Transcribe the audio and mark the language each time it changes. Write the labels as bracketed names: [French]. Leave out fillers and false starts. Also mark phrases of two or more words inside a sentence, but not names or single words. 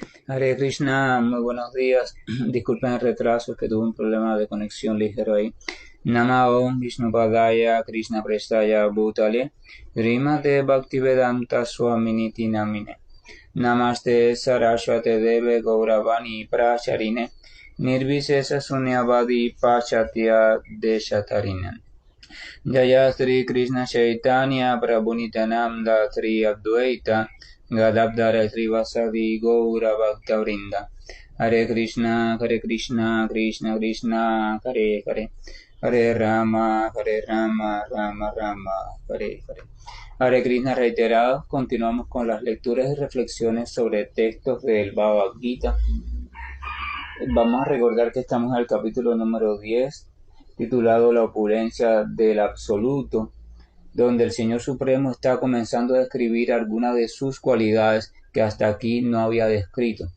[Sanskrit] हरे कृष्ण, [Spanish] muy buenos días. Disculpen el retraso, que tuve un problema de conexión ligero ahí. [Sanskrit] नम ॐ विष्णुपादाय कृष्ण प्रेष्ठाय भूतले श्रीमते भक्तिवेदान्त स्वामिनिति नामिने नमस्ते सारस्वते देवे गौरवाणी प्रचारिणे निर्विशेष शून्यवादि पाश्चात्य देशतारिणे जय श्री कृष्ण चैतन्य प्रभु नित्यानन्द श्री अद्वैत गदाधर श्रीवासादि गौर भक्तवृन्द हरे कृष्ण कृष्ण कृष्ण हरे हरे हरे राम राम राम हरे हरे. हरे कृष्ण [Spanish] reiterados, continuamos con las lecturas y reflexiones sobre textos del Bhagavad Gita. Vamos a recordar que estamos en el capítulo número 10, titulado La opulencia del absoluto, donde el Señor Supremo está comenzando a describir algunas de sus cualidades que hasta aquí no había descrito.